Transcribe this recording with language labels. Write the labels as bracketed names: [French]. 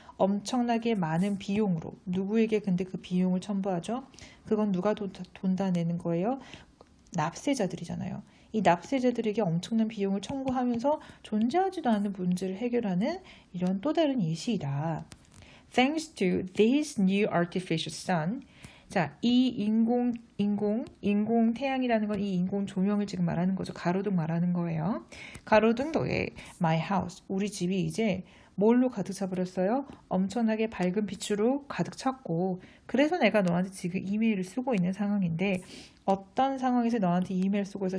[Korean] 엄청나게 많은 비용으로. 누구에게 근데 그 비용을 첨부하죠? 그건 누가 돈 다 내는 거예요? 납세자들이잖아요. 이 납세자들에게 엄청난 비용을 청구하면서 존재하지도 않는 문제를 해결하는 이런 또 다른 예시이다. [English] Thanks to this new artificial sun. [Korean] 자, 이 인공 태양이라는 건 이 인공 조명을 지금 말하는 거죠. 가로등 말하는 거예요. 가로등 덕에 my house, 우리 집이 이제 뭘로 가득 차버렸어요? 엄청나게 밝은 빛으로 가득 찼고 그래서 내가 너한테 지금 이메일을 쓰고 있는 상황인데 어떤 상황에서 너한테 이메일 쓰고 있어?